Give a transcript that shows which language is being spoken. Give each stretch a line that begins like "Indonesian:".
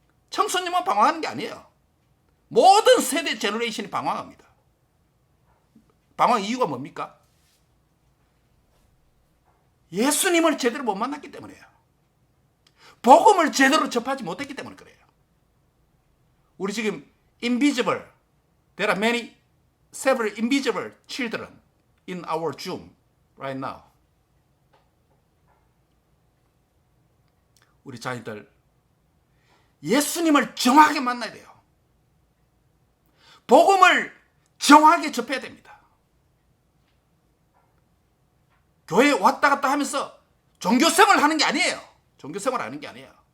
Korean: 청소년만 방황하는 게 아니에요. 모든 세대 제너레이션이 방황합니다. 방황 이유가 뭡니까? 예수님을 제대로 못 만났기 때문이에요. 복음을 제대로 접하지 못했기 때문에 그래요. 우리 지금
English: invisible, there are many, several invisible children in our Zoom right now.
Korean: 우리 자녀들 예수님을 정확하게 만나야 돼요. 복음을 정확하게 접해야 됩니다. 교회에 왔다 갔다 하면서 종교생활을 하는 게 아니에요. 종교생활을 하는 게 아니에요.